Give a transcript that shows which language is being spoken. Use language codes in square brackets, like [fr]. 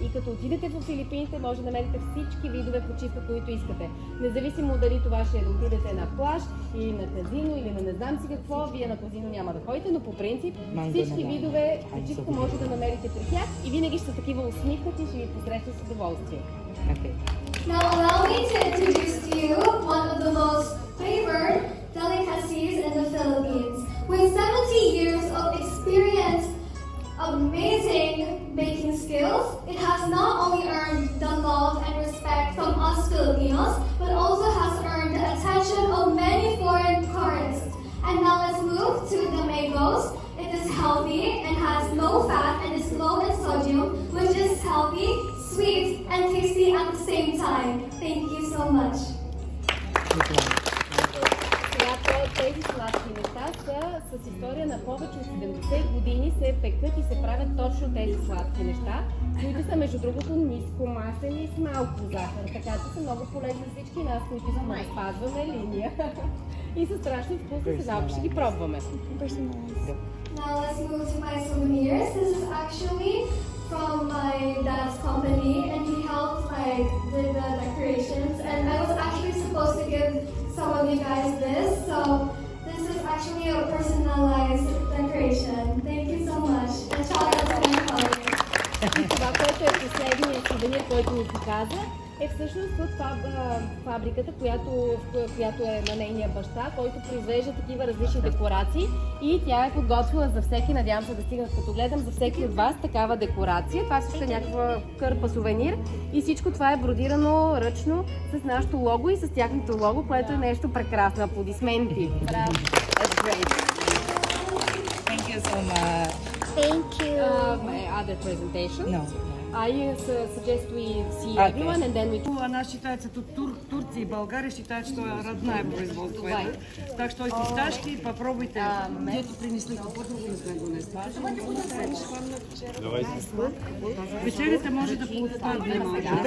[bg] И като отидете в Филипините, може да намерите всички видове почивка, които искате. Независимо дали това ще е да отидете на плаж, или на казино, или на не знам си какво, вие на казино няма да ходите, но по принцип всички видове почивка може да намерите при тях и винаги ще са такива усмихнати и ще ви посрещат с удоволствие. [en] Now allow me to introduce to you one of the most favored delicacies in the Philippines. With 70 years of experience, amazing baking skills, it has not only earned the love and respect from us Filipinos, but also has earned the attention of many foreign tourists. And now let's move to the mangoes. It is healthy and has low fat and is low in sodium, which is healthy, sweet, and tasty at the same time. Thank you so much. [bg] Тези сладки неща са с история на повече от 70 години се пекат и се правят точно тези сладки неща, които са между другото нискомасени и с малко захар, така че са много полезни за всички нас, които спазваме линия и са страшно вкусни, сега ще ги пробваме. [en] Now let's move to my souvenirs. This is actually from my dad's company, and he helped with the decorations, and I was actually supposed to give some of you guys this, so this is actually a personalized decoration. Thank you so much. And shout out to my colleagues. [bg] Това, което е последният сувенир, който ни показа, е всъщност от фабриката, която е на нейния баща, който произвежда такива различни декорации и тя е подготвила за всеки, надявам се да стигнат като гледам, за всеки от вас такава декорация. Това също е някаква кърпа сувенир и всичко това е бродирано ръчно с нашото лого и с тяхното лого, което е нещо прекрасно. Аплодисменти! Браво! [en] That's great! Thank you so much. Thank you. My other presentation? No. I suggest we see everyone and then we... [ru] Она считается тут Турция и България считают, что родное производство это. Так что фисташки попробуйте. Дети принесли по-другому не знаю, [bg] вечерята може да поотпадне малко.